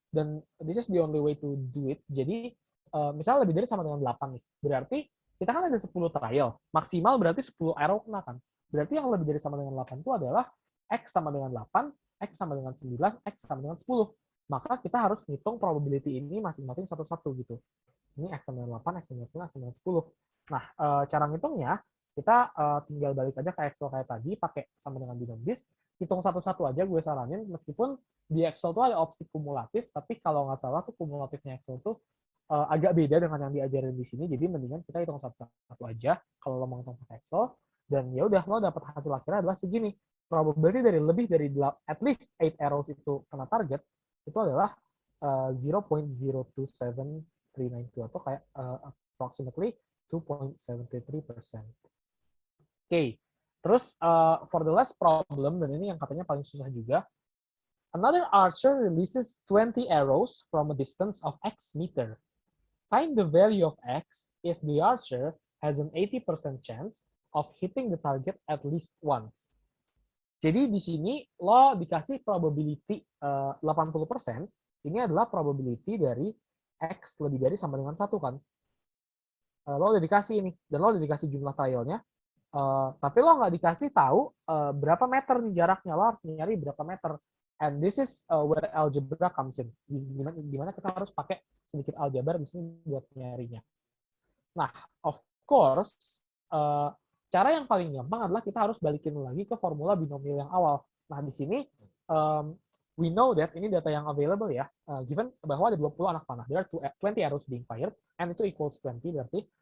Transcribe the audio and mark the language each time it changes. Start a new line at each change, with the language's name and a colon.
Indonesian: Dan
English: this is the only way to do it.
Indonesian: Jadi, misalnya lebih dari sama dengan 8 nih. Berarti kita kan ada 10 trial, maksimal berarti 10 arrow kena kan. Berarti yang lebih dari sama dengan 8 itu adalah X sama dengan 8, X sama dengan 9, X sama dengan 10. Maka kita harus ngitung probability ini masing-masing satu-satu gitu. Ini X sama dengan 8, X sama dengan 9, X sama dengan 10. Nah, cara ngitungnya, kita tinggal balik aja ke Excel kayak tadi, pakai sama dengan binom dist, hitung satu-satu aja gue saranin, meskipun di Excel tuh ada opsi kumulatif, tapi kalau nggak salah tuh kumulatifnya Excel tuh agak beda dengan yang diajarin di sini, jadi mendingan kita hitung satu-satu aja kalau lo mau hitung pakai Excel, dan ya udah lo dapat hasil akhirnya adalah segini. Probability dari lebih dari
English: at least 8 arrows
Indonesian: itu kena target itu adalah 0.027392 atau kayak approximately 2.73%. Oke, terus
English: for the last problem,
Indonesian: dan ini yang katanya paling susah juga.
English: Another archer releases 20 arrows from a distance of X meter. Find the value of X if the archer has an 80% chance of hitting the target at least once.
Indonesian: Jadi di sini lo dikasih probability 80%, ini adalah probability dari X lebih dari sama dengan 1 kan. Lo udah dikasih ini, dan lo udah dikasih jumlah trialnya, tapi lo nggak dikasih tahu berapa meter nih jaraknya, lo harus nyari berapa meter.
English: And this is where algebra comes in.
Indonesian: Dimana kita harus pakai sedikit aljabar di sini buat nyarinya. Nah,
English: of course,
Indonesian: cara yang paling gampang adalah kita harus balikin lagi ke formula binomial yang awal. Nah, di sini
English: we know that
Indonesian: ini data yang available ya, given bahwa ada 20 anak panah.
English: There are 20 arrows being fired, and
Indonesian: itu
English: equals 20
Indonesian: berarti.